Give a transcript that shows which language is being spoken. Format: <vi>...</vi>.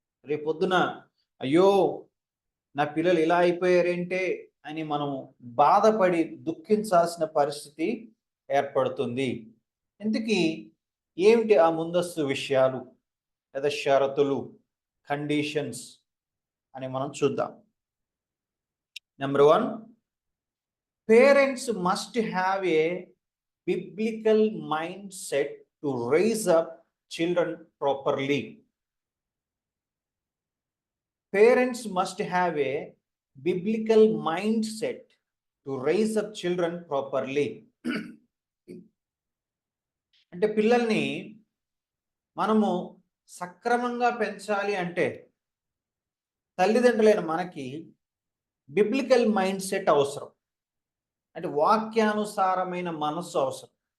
<te>రేపొద్దున అయ్యో నా పిల్లలు ఇలా అయిపోయారేంటే అని మనం బాధపడి దుఃఖించాల్సిన పరిస్థితి ఏర్పడుతుంది. ఇంతకీ ఏమిటి ఆ ముందస్తు విషయాలు లేదా షరతులు, కండిషన్స్ అని మనం చూద్దాం.</te> <en>Number 1, parents must have a biblical mindset to raise up children properly. Parents must have a biblical mindset to raise up children properly.</en> <te>అంటే పిల్లల్ని మనము సక్రమంగా పెంచాలి అంటే తల్లిదండ్రులైన మనకి బిబ్లికల్ మైండ్ సెట్ అవసరం. అంటే వాక్యానుసారమైన మనస్సు అవసరం.</te>